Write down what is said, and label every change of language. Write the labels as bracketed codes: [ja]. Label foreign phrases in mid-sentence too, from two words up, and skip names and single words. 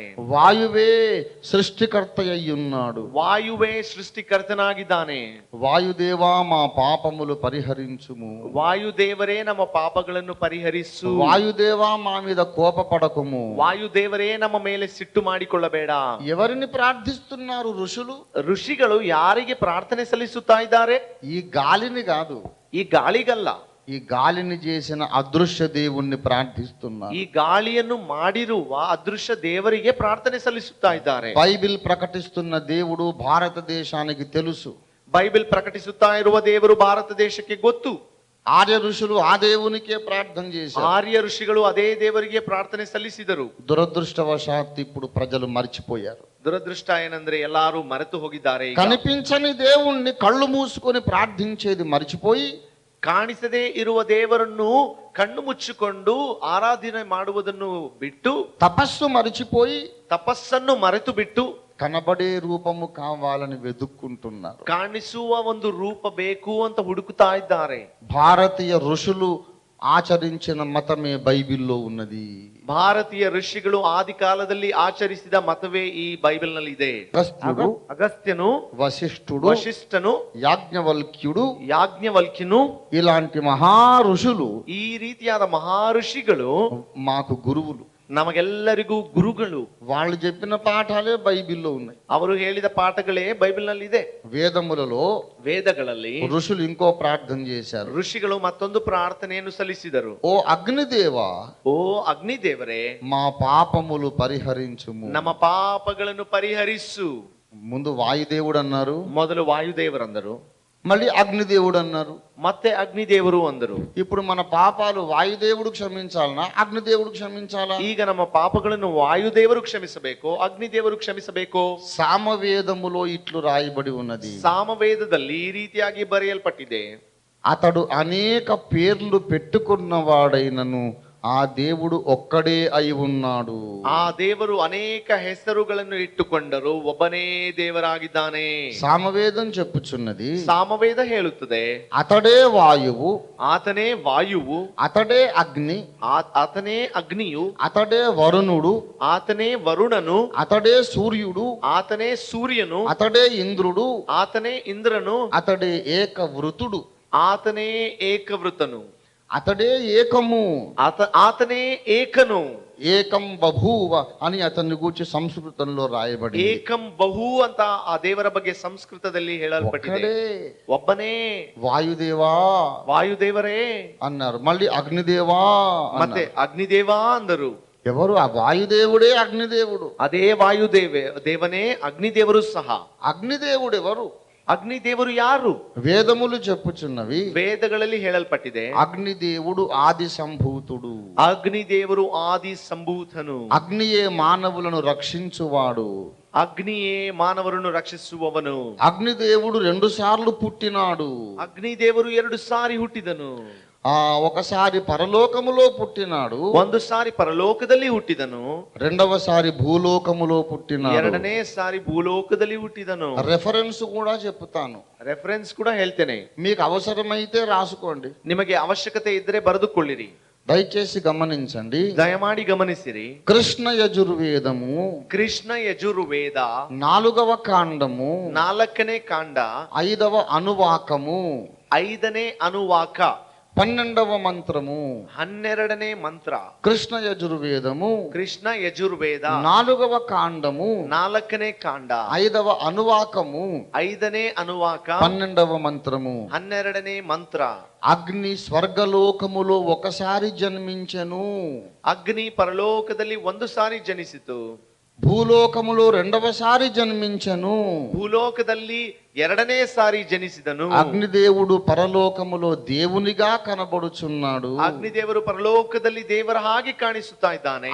[te] వాయువే సృష్టికర్త అయి ఉన్నాడు. [kn] ವಾಯುವೇ ಸೃಷ್ಟಿಕರ್ತನಾಗಿದ್ದಾನೆ. [te] వాయుదేవా మా పాపములు పరిహరించుము. [kn] ವಾಯುದೇವರೇ ನಮ್ಮ ಪಾಪಗಳನ್ನು ಪರಿಹರಿಸು. [te] వాయుదేవా మా మీద కోపపడకుము. [kn] ವಾಯುದೇವರೇ ನಮ್ಮ ಮೇಲೆ ಸಿಟ್ಟು ಮಾಡಿಕೊಳ್ಳಬೇಡ. [te] ఎవరిని ప్రార్థిస్తున్నారు ఋషులు? [kn] ಋಷಿಗಳು ಯಾರಿಗೆ ಪ್ರಾರ್ಥನೆ ಸಲ್ಲಿಸುತ್ತಾ ಇದ್ದಾರೆ? [te] ఈ గాలిని కాదు, [kn] ಈ ಗಾಳಿಗಲ್ಲ, [te] ఈ గాలిని చేసిన అదృశ్య దేవుణ్ణి ప్రార్థిస్తున్నారు. [kn] ಈ ಗಾಳಿಯನ್ನು ಮಾಡಿರುವ ಅದೃಶ್ಯ ದೇವರಿಗೆ ಪ್ರಾರ್ಥನೆ ಸಲ್ಲಿಸುತ್ತಾ ಇದ್ದಾರೆ. [te] బైబిల్ ప్రకటిస్తున్న దేవుడు భారతదేశానికి తెలుసు. [kn] ಬೈಬಲ್ ಪ್ರಕಟಿಸುತ್ತಾ ಇರುವ ದೇವರು ಭಾರತ ದೇಶಕ್ಕೆ ಗೊತ್ತು. [te] ఆర్య ఋషులు ఆ దేవునికే ప్రార్థన చేశారు. [kn] ಆರ್ಯ ಋಷಿಗಳು ಅದೇ ದೇವರಿಗೆ ಪ್ರಾರ್ಥನೆ ಸಲ್ಲಿಸಿದರು. [te] దురదృష్టవశాత్తు ఇప్పుడు ప్రజలు మర్చిపోయారు. [kn] ದುರದೃಷ್ಟ ಏನಂದ್ರೆ ಎಲ್ಲಾರು ಮರೆತು ಹೋಗಿದ್ದಾರೆ. [te] కనిపించని దేవుణ్ణి కళ్ళు మూసుకొని ప్రార్థించేది మర్చిపోయి, [kn] ಕಾಣಿಸದೇ ಇರುವ ದೇವರನ್ನು ಕಣ್ಣು ಮುಚ್ಚಿಕೊಂಡು ಆರಾಧನೆ ಮಾಡುವುದನ್ನು ಬಿಟ್ಟು, [te] తపస్సు మరిచిపోయి, [kn] ತಪಸ್ಸನ್ನು ಮರೆತು ಬಿಟ್ಟು, [te] కనబడే రూపము కావాలని వెతుక్కుంటున్నారు. [kn] ಕಾಣಿಸುವ ಒಂದು ರೂಪ ಬೇಕು ಅಂತ ಹುಡುಕುತ್ತಾ ಇದ್ದಾರೆ. [te] భారతీయ ఋషులు ఆచరించిన మతమే బైబిల్లో ఉన్నది. [kn] ಭಾರತೀಯ ಋಷಿಗಳು ಆದಿ ಕಾಲದಲ್ಲಿ ಆಚರಿಸಿದ ಮತವೇ ಈ ಬೈಬಲ್ ನಲ್ಲಿ ಇದೆ. ಅಗಸ್ತ್ಯನು, ವಶಿಷ್ಠನು, [te] యాజ్ఞవల్క్యుడు, [kn] ಯಾಜ್ಞವಲ್ಕ್ಯನು [te] ఇలాంటి మహా ఋషులు [kn] ಈ ರೀತಿಯಾದ ಮಹಾ ಋಷಿಗಳು [te] మాకు గురువులు. [kn] ನಮಗೆಲ್ಲರಿಗೂ ಗುರುಗಳು. [te] వాళ్ళు చెప్పిన పాఠాలే బైబిల్లో ఉన్నాయి. [kn] ಅವರು ಹೇಳಿದ ಪಾಠಗಳೇ ಬೈಬಲ್ ನಲ್ಲಿ ಇದೆ. [te] వేదములలో [kn] ವೇದಗಳಲ್ಲಿ [te] ఋషులు ఇంకో ప్రార్థన చేశారు. [kn] ಋಷಿಗಳು ಮತ್ತೊಂದು ಪ್ರಾರ್ಥನೆಯನ್ನು ಸಲ್ಲಿಸಿದರು. [te] ఓ అగ్నిదేవా, [kn] ಓ ಅಗ್ನಿ ದೇವರೇ, [te] మా పాపములు పరిహరించుము. [kn] ನಮ್ಮ ಪಾಪಗಳನ್ನು ಪರಿಹರಿಸು. [te] ముందు వాయుదేవుడు అన్నారు, [kn] ಮೊದಲು ವಾಯುದೇವರಂದರು, [te] మళ్ళీ అగ్నిదేవుడు అన్నారు, [kn] ಮತ್ತೆ ಅಗ್ನಿದೇವರು ಅಂದರು. [te] ఇప్పుడు మన పాపాలు వాయుదేవుడు క్షమించాలనా అగ్నిదేవుడు క్షమించాలా? [kn] ಈಗ ನಮ್ಮ ಪಾಪಗಳನ್ನು ವಾಯುದೇವರು ಕ್ಷಮಿಸಬೇಕು, ಅಗ್ನಿದೇವರು ಕ್ಷಮಿಸಬೇಕು? [te] సామవేదములో ఇట్లు రాయబడి ఉన్నది, [kn] ಸಾಮವೇದದಲ್ಲಿ ಈ ರೀತಿಯಾಗಿ ಬರೆಯಲ್ಪಟ್ಟಿದೆ, [te] అతడు అనేక పేర్లు పెట్టుకున్నవాడైనను ఆ దేవుడు ఒక్కడే అయి ఉన్నాడు. [kn] ಆ ದೇವರು ಅನೇಕ ಹೆಸರುಗಳನ್ನು ಇಟ್ಟುಕೊಂಡರು, ಒಬ್ಬನೇ ದೇವರಾಗಿದ್ದಾನೆ. [te] సామవేదం చెప్పుచున్నది, [kn] ಸಾಮವೇದ ಹೇಳುತ್ತದೆ, [te] అతడే వాయువు, [kn] ಆತನೇ ವಾಯುವು, [te] అతడే అగ్ని, [kn] ಆತನೇ ಅಗ್ನಿಯು, [te] అతడే వరుణుడు, [kn] ಆತನೇ ವರುಣನು, [te] అతడే సూర్యుడు, [kn] ಆತನೇ ಸೂರ್ಯನು, [te] అతడే ఇంద్రుడు, [kn] ಆತನೇ ಇಂದ್ರನು, [te] అతడే ఏకవృతుడు, [kn] ಆತನೇ ಏಕವೃತನು, [te] అతడే ఏకము, [kn] ಆತನೇ ಏಕನು. [te] ఏకం బభూవ అని అతన్ని గూర్చి సంస్కృతంలో రాయబడి, [kn] ಏಕಂ ಬಹು ಅಂತ ಆ ದೇವರ ಬಗ್ಗೆ ಸಂಸ್ಕೃತದಲ್ಲಿ ಹೇಳಲ್ಪಟ್ಟಿದೆ. ಒಬ್ಬನೇ [te] వాయుదేవా [kn] ವಾಯುದೇವರೇ [te] అన్నారు, మళ్ళీ అగ్నిదేవా [kn] ಮತ್ತೆ ಅಗ್ನಿದೇವಾ ಅಂದರು. [te] ఎవరు? ఆ వాయుదేవుడే అగ్నిదేవుడు. [kn] ಅದೇ ದೇವನೇ ಅಗ್ನಿದೇವರು ಸಹ. [te] అగ్నిదేవుడు ఎవరు? [kn] ಅಗ್ನಿದೇವರು ಯಾರು? [te] వేదములు చెప్పుచున్నవి, [kn] ವೇದಗಳಲ್ಲಿ ಹೇಳಲ್ಪಟ್ಟಿದೆ, [te] అగ్నిదేవుడు ఆది సంభూతుడు. [kn] ಅಗ್ನಿದೇವರು ಆದಿ ಸಂಭೂತನು. [te] అగ్నియే మానవులను రక్షించువాడు. [kn] ಅಗ್ನಿಯೇ ಮಾನವರನ್ನು ರಕ್ಷಿಸುವವನು. [te] అగ్నిదేవుడు 2 సార్లు పుట్టినాడు. [kn] ಅಗ್ನಿದೇವರು 2 ಸಾರಿ ಹುಟ್ಟಿದನು. [te] ఒకసారి పరలోకములో పుట్టినాడు, [kn] ಒಂದು ಸಾರಿ ಪರಲೋಕದಲ್ಲಿ ಹುಟ್ಟಿದನು, [te] రెండవసారి భూలోకములో పుట్టినాడు, [kn] ಎರಡನೇ ಸಾರಿ ಭೂಲೋಕದಲ್ಲಿ ಹುಟ್ಟಿದನು. [te] రెఫరెన్స్ కూడా చెప్తాను, [kn] ರೆಫರೆನ್ಸ್ ಕೂಡ ಹೇಳ್ತೇನೆ, [te] మీకు అవసరమైతే రాసుకోండి, [kn] ನಿಮಗೆ ಅವಶ್ಯಕತೆ ಇದ್ದರೆ ಬರೆದುಕೊಳ್ಳಿರಿ. [te] దయచేసి గమనించండి, [kn] ದಯಮಾಡಿ ಗಮನಿಸಿರಿ. [te] కృష్ణ యజుర్వేదము [kn] ಕೃಷ್ಣ ಯಜುರ್ವೇದ [te] 4వ కాండము [kn] 4ನೇ ಕಾಂಡ [te] 5వ అనువాకము [kn] 5ನೇ ಅನುವಾಕ [te] 12వ మంత్రము [kn] 12ನೇ ಮಂತ್ರ. [te] కృష్ణ యజుర్వేదము [kn] ಕೃಷ್ಣ ಯಜುರ್ವೇದ [te] 4వ కాండము [kn] 4ನೇ ಕಾಂಡ [te] 5వ అనువాకము [kn] 5ನೇ ಅನುವಾಕ [te] 12వ మంత్రము [kn] 12ನೇ ಮಂತ್ರ. [te] అగ్ని స్వర్గలోకములో ఒకసారి జన్మించెను, [kn] ಅಗ್ನಿ ಪರಲೋಕದಲ್ಲಿ 1 ಸಾರಿ ಜನಿಸಿತು, [te] భూలోకములో 2వసారి జన్మించెను, [kn] ಭೂಲೋಕದಲ್ಲಿ 2ನೇ ಸಾರಿ ಜನಿಸಿದನು. [te] అగ్నిదేవుడు పరలోకములో దేవునిగా కనబడుచున్నాడు. [kn] ಅಗ್ನಿದೇವರು ಪರಲೋಕದಲ್ಲಿ ದೇವರ ಹಾಗೆ ಕಾಣಿಸುತ್ತಾ ಇದ್ದಾನೆ.